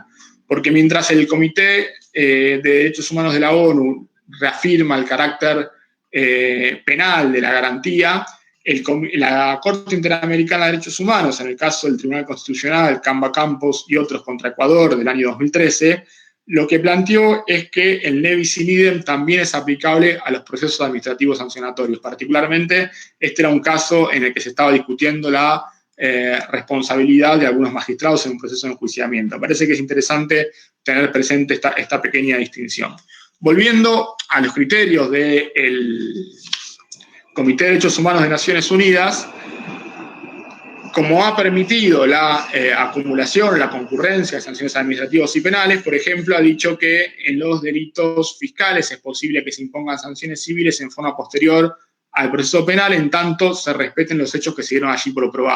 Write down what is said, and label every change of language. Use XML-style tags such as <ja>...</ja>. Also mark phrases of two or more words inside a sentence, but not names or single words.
<es>Porque mientras el Comité de Derechos Humanos de la ONU reafirma el carácter penal de la garantía, la Corte Interamericana de Derechos Humanos, en el caso del Tribunal Constitucional, Camba Campos y otros contra Ecuador del año 2013, lo que planteó es que el</es> <la>ne bis in idem</la> <es>también es aplicable a los procesos administrativos sancionatorios. Particularmente, este era un caso en el que se estaba discutiendo la responsabilidad de algunos magistrados en un proceso de enjuiciamiento. Parece que es interesante tener presente esta pequeña distinción. Volviendo a los criterios del Comité de Derechos Humanos de Naciones Unidas, como ha permitido la acumulación, la concurrencia de sanciones administrativas y penales, por ejemplo, ha dicho que en los delitos fiscales es posible que se impongan sanciones civiles en forma posterior al proceso penal, en tanto se respeten los hechos que se dieron allí por probados.</es>